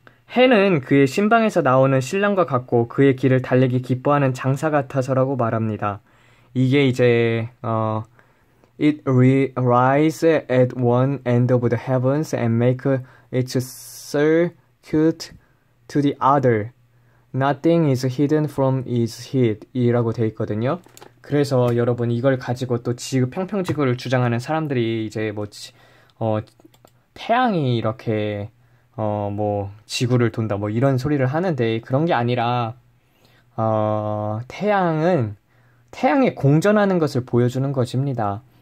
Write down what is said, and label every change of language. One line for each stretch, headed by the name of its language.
Korean: 해는 그의 신방에서 나오는 신랑과 같고 그의 길을 달리기 기뻐하는 장사 같아서라고 말합니다. 이게 이제
English: It rise at one end of the heavens and make its circuit to the other. Nothing is hidden from its heat.
Korean: 이라고 되어 있거든요. 그래서 여러분 이걸 가지고 또 평평지구를 주장하는 사람들이 이제 태양이 이렇게 지구를 돈다 이런 소리를 하는데 그런 게 아니라 태양에 공전하는 것을 보여주는 것입니다.